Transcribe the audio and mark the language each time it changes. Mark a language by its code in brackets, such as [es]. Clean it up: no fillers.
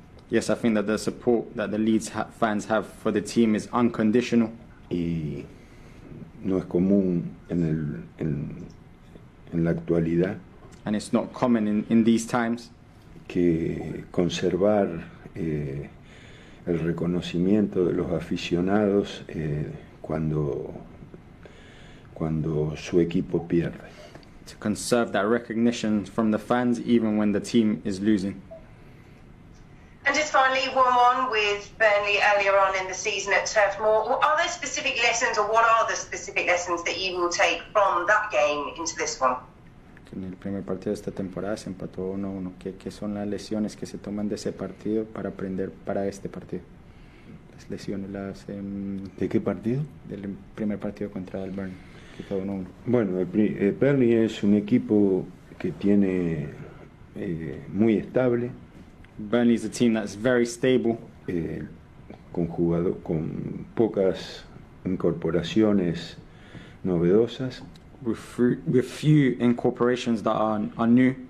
[en] Yes, I think that the support that the Leeds fans have for the team is unconditional. [es] Y no es común en la actualidad. [en] And it's not common in these times. [es] Que conservar el reconocimiento de los aficionados cuando su equipo pierde. [en] To conserve that recognition from the fans even when the team is losing. And just finally, 1-1 with Burnley earlier on in the season at Turf Moor. Are there specific lessons, or what are the specific lessons that you will take from that game into this one? [es] En el primer partido de esta temporada se empató 1-1. ¿Qué son las lesiones que se toman de ese partido para aprender para este partido? Las lesiones ¿De qué partido? Del primer partido contra el Burnley, que quedó 1-1. Bueno, el Burnley es un equipo que tiene muy estable. [en] Burnley is a team that's very stable. [es] Con pocas incorporaciones novedosas. [en] With few incorporations that are new.